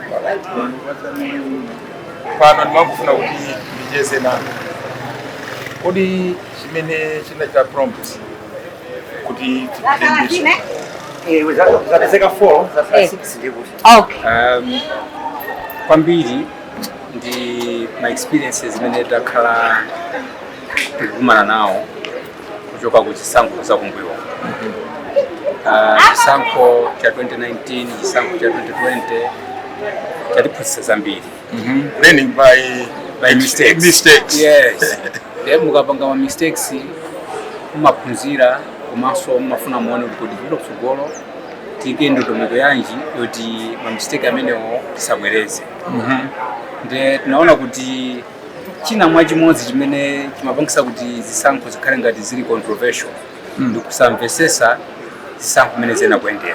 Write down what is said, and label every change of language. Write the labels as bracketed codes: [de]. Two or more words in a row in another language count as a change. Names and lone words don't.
[ny] Pano nimangufuna kuti ndicheze nanu. Kodi chimene chinaita prompt kuti zapezeka 4 za 6 ndikuti. Okay. Kwambiri ndi [en] my experiences [ny] zimene takhala tikumana nawo kuchoka ku chisankho za kumbuyo. Chisankho cha 2019, chisankho cha 2020 chatiphunzitsa zambiri. [en] Learning by mistakes. Yes. [ny] Mukapanga ma mistakes mumaphunzira komanso mumafuna muone kuti vilo kutsogolo tike ndondomeko yanji yoti ma mistake amenewo tisabwereze. Nde tunaona kuti china mwachimodzi chimene chimapangisa kuti zisankho zikhale ngati zili controversial ndi kusamvesesa zisankho zimene zena kuyendera.